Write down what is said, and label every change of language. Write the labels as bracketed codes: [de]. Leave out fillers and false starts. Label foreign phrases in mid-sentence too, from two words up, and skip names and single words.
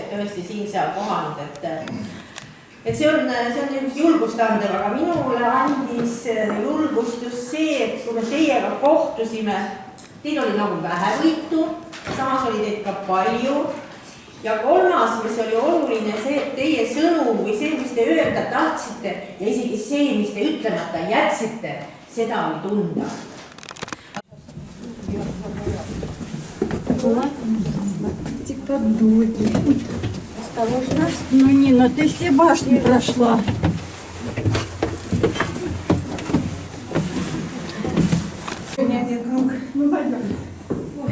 [et] tõesti siin-seal kohanud, et see on julgust andev, aga minule andis julgust just see, et kui me teiega kohtusime, teil oli nagu vähe võitu, samas oli teid ka palju ja kolmas, mis oli oluline, see, et teie sõnum või see, mis te öelda tahtsite ja isegi see, mis te ütlemata jätsite, seda oli tunda. [ru] Осторожно. Ну, Нина, ты все башни прошла. Один круг. Ну, пойдем. Ой.